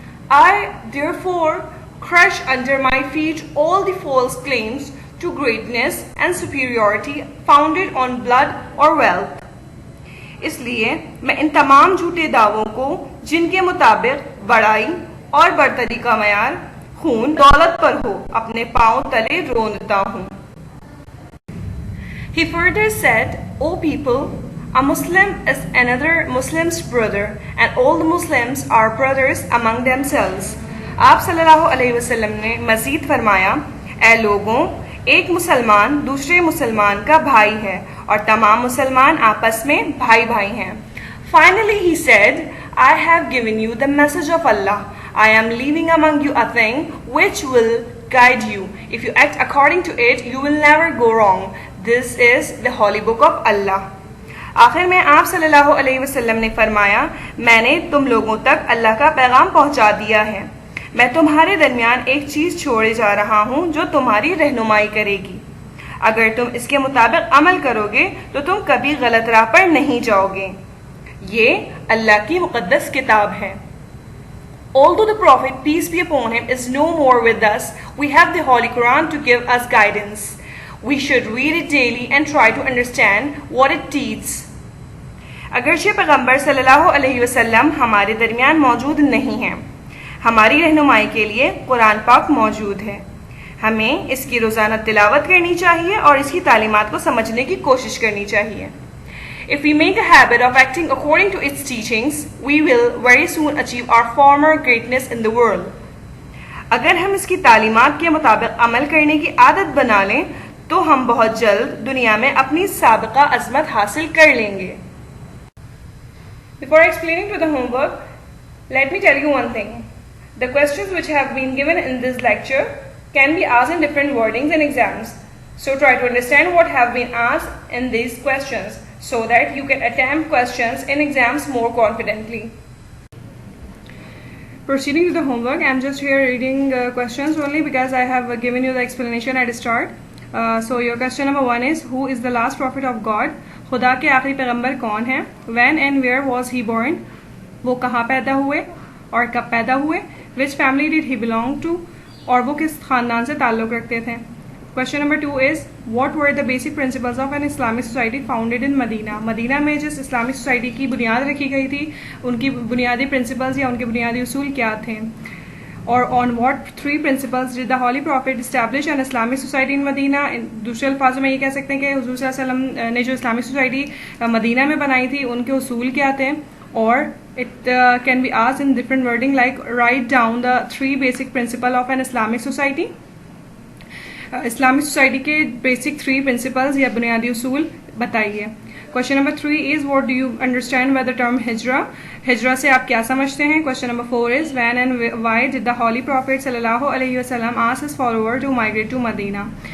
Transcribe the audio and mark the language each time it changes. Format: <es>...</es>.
<en>I therefore crush under my feet all the false claims to greatness and superiority founded on blood or wealth.</en> <hi>इसलिए मैं इन तमाम झूठे दावों को जिनके मुताबिक बड़ाई और बरतरी का मयार खून दौलत पर हो, अपने पांव तले रोंदता हूँ।</hi> <en>He further said, "O people, a Muslim is another Muslim's brother, and all the Muslims are brothers among themselves."</en> <hi>आप सल्लल्लाहु अलैहि वसल्लम ने मजीद फरमाया, ऐ लोगों, एक मुसलमान दूसरे मुसलमान का भाई है और तमाम मुसलमान आपस में भाई भाई हैं।</hi> <en>Finally he said, "I have given you the message of Allah. I am leaving among you a thing which will guide you. If you act according to it, you will never go wrong. This is the holy book of Allah."</en> <hi>आखिर में आप सल्लल्लाहु अलैहि वसल्लम ने फरमाया, मैंने तुम लोगों तक अल्लाह का पैगाम पहुंचा दिया है। मैं तुम्हारे दरमियान एक चीज़ छोड़े जा रहा हूँ जो तुम्हारी रहनुमाई करेगी। अगर तुम इसके मुताबिक अमल करोगे तो तुम कभी गलत राह पर नहीं जाओगे। ये अल्लाह की मुक़द्दस किताब है।</hi> <en>Although the Prophet, peace be upon him, is no more with us, we have the Holy Quran to give us guidance. We should read it daily and try to understand what it teaches.</en> <hi>अगरचे पैगंबर सल्लल्लाहु अलैहि वसल्लम हमारे दरमियान मौजूद नहीं हैं, हमारी रहनुमाई के लिए कुरान पाक मौजूद है। हमें इसकी रोज़ाना तिलावत करनी चाहिए और इसकी तालीमात को समझने की कोशिश करनी चाहिए।</hi> <en>If we make a habit of acting according to its teachings, we will very soon achieve our former greatness in the world.</en> <hi>अगर हम इसकी तालीमात के मुताबिक अमल करने की आदत बना लें तो हम बहुत जल्द दुनिया में अपनी साबिका अज़मत हासिल कर लेंगे।</hi> <en>Before explaining to the homework, let me tell you one thing. The questions which have been given in this lecture can be asked in different wordings in exams. So try to understand what have been asked in these questions so that you can attempt questions in exams more confidently. Proceeding to the homework, I am just here reading questions only because I have given you the explanation at the start. So your question number 1 is, who is the last prophet of God?</en> <hi>खुदा के आखिरी पैगंबर कौन है?</hi> <en>When and where was he born?</en> <hi>वो कहाँ पैदा हुए और कब पैदा हुए?</hi> <en>Which family did he belong to?</en> <hi>और वो किस खानदान से ताल्लुक़ रखते थे?</hi> <en>Question number 2 is, what were the basic principles of an Islamic society founded in Medina?</en> <hi>Medina में जिस इस्लामिक सोसाइटी की बुनियाद रखी गई थी उनकी बुनियादी प्रिंसिपल्स या उनके बुनियादी उसूल क्या थे? और</hi> <en>on what 3 principles did the Holy Prophet establish an Islamic society in Medina?</en> <hi>दूसरे अल्फाजों में ये कह सकते हैं कि हुजूर सल्लल्लाहु अलैहि वसल्लम ने जो इस्लामिक सोसाइटी मदीना में बनाई थी उनके उसूल क्या थे? और</hi> <en>it can be asked in different wording like write down the 3 basic principles of an Islamic society.</en> <hi>Islamic society के बेसिक 3 प्रिंसिपल्स या बुनियादी उसूल बताइए।</hi> <en>Question number 3 is, what do you understand by the term Hijra?</en> <hi>हिजरा से आप क्या समझते हैं?</hi> <en>Question number 4 is, when and why did the holy prophet सल्लल्लाहु अलैहि वसल्लम ask his follower to migrate to Medina?</en>